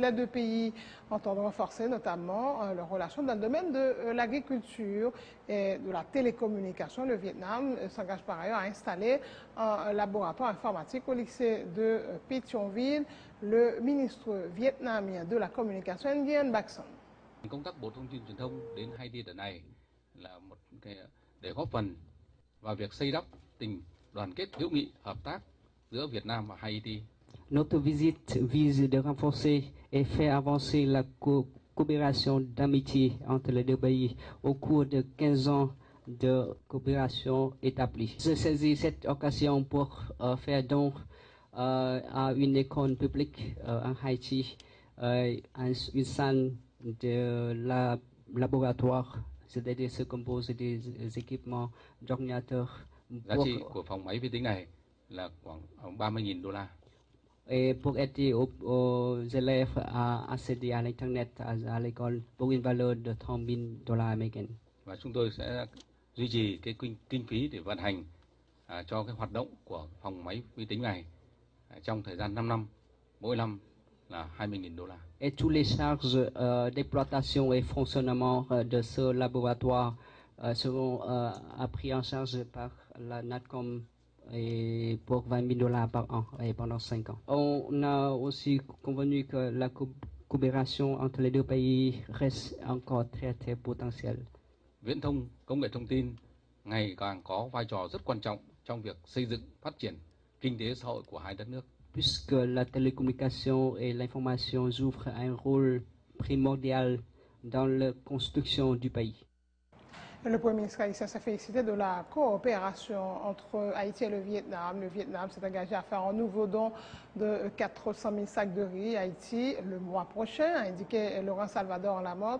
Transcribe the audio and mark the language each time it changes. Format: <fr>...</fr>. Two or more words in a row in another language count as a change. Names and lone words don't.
<fr>Les deux pays entendent renforcer notamment leurs relations dans le domaine de l'agriculture et de la télécommunication. Le Vietnam s'engage par ailleurs à installer un laboratoire informatique au lycée de Pétionville. Le ministre vietnamien de la communication Nguyen Bac Son.</fr> <vi>Công tác Bộ Thông tin Truyền thông đến Haiti đợt này là một cái để góp phần vào việc xây đắp tình đoàn kết hữu nghị hợp tác giữa Việt Nam và Haiti.</vi> <fr>Notre visite vise de renforcer et faire avancer la coopération d'amitié entre les deux pays au cours de 15 ans de coopération établie. Je saisis cette occasion pour faire don à une école publique en Haïti, une salle de laboratoire, c'est-à-dire se compose des équipements d'ordinateurs.</fr> <vi>Giá trị của phòng máy vi tính này là khoảng 30.000 đô la.</vi> <fr>Et pour aider aux élèves à accéder à l'Internet à l'école pour une valeur de 30.000 dollars américains.</fr> <vi>Và chúng tôi sẽ duy trì cái kinh phí để vận hành cho cái hoạt động của phòng máy vi tính này trong thời gian 5 năm, mỗi năm là 20.000 đô la.</vi> <fr>Et tous les charges d'exploitation et fonctionnement de ce laboratoire seront pris en charge par la NATCOM et pour 20.000 dollars par an et pendant 5 ans. On a aussi convenu que la coopération entre les deux pays reste encore très très potentielle.</fr> <vi>Viễn thông, công nghệ thông tin ngày càng có vai trò rất quan trọng trong việc xây dựng, phát triển kinh tế xã hội của hai đất nước.</vi> <fr>Puisque la télécommunication et l'information jouent un rôle primordial dans la construction du pays. Le Premier ministre haïtien s'est félicité de la coopération entre Haïti et le Vietnam. Le Vietnam s'est engagé à faire un nouveau don de 400 000 sacs de riz à Haïti le mois prochain, a indiqué Laurent Salvador Lamotte.</fr>